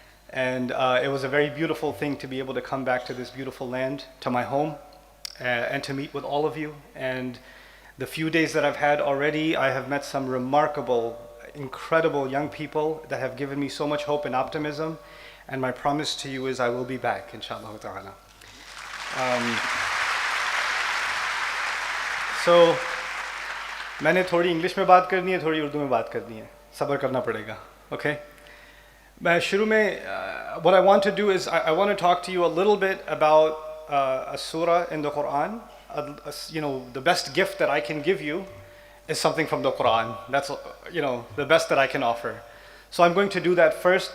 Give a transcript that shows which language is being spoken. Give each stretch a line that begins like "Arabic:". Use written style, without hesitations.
English: And it was a very beautiful thing to be able to come back to this beautiful land, to my home, and to meet with all of you. And the few days that I've had already, I have met some remarkable, incredible young people that have given me so much hope and optimism. And my promise to you is I will be back, inshallah ta'ala.
Urdu: So, میں نے تھوڑی English میں بات کرنی ہے, تھوڑی اردو میں بات کرنی ہے, صبر کرنا پڑے گا, okay? میں شروع میں,
English: what I want to do is I want to talk to you a little bit about a surah in the Quran. You know, the best gift that I can give you is something from the Quran. That's, you know, the best that I can offer. So I'm going to do that first.